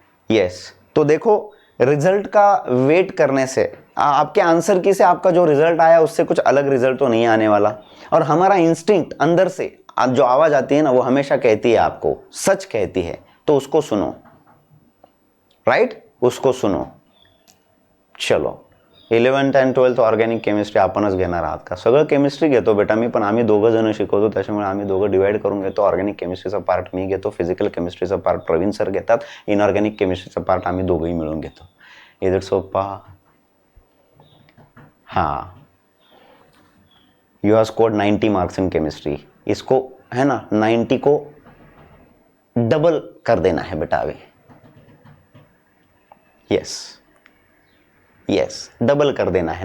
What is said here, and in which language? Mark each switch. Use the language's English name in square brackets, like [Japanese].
[Hindi] Yes, तो देखो result का वेट करने से आपके आंसर की से आपका जो रिजल्ट आया उससे कुछ अलग रिजल्ट तो नहीं आने वाला। और हमारा इंस्टिंक्ट अंदर से जो आवाज आती है ना, वो हमेशा कहती है आपको, सच कहती है, तो उसको सुनो, राइट, उसको सुनो। [Marathi] चलो 11th and 12th organic chemistry आपणच घेणार आहात का? सगळं केमिस्ट्री घेतो बेटा मी, पण आम्ही दोघं जण शिकवतो, त्याच्यामुळे आम्ही दोघं डिवाइड करून घेतो। ऑर्गॅनिक केमिस्ट्रीचा पार्ट मी घेतो, फिजिकल केमिस्ट्रीचा पार्ट प्रवीण सर घेतात, इनऑर्गॅनिक केमिस्ट्रीचा पार्ट आम्ही दोघंही मिळून घेतो। [English] Is it सोपा? हाँ, you have scored 90 marks in chemistry. [Hindi] इसको है ना 90 को डबल कर देना है बेटा अभी। यस यस, डबल कर देना है।